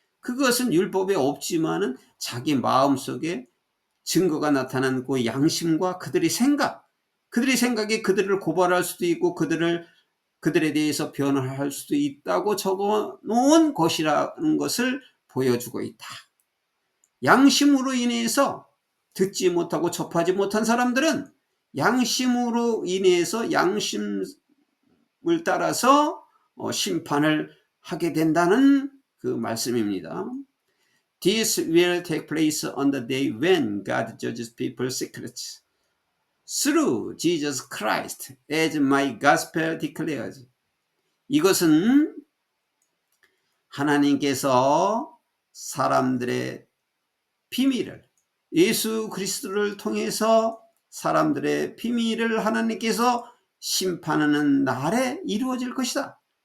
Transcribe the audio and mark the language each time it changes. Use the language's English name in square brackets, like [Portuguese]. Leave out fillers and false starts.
[Korean] 그것은 율법에 없지만은 자기 마음속에 증거가 나타나는 그 양심과 그들의 생각이 그들을 고발할 수도 있고 그들에 대해서 변호할 수도 있다고 적어 놓은 것이라는 것을 보여주고 있다. 양심으로 인해서 듣지 못하고 접하지 못한 사람들은 양심으로 인해서 양심을 따라서 심판을 하게 된다는 그 말씀입니다. [English] This will take place on the day when God judges people's secrets through Jesus Christ, as my gospel declares. [Korean] 이것은 하나님께서 사람들의 비밀을, 예수 그리스도를 통해서 사람들의 비밀을 하나님께서 심판하는 날에 이루어질 것이다.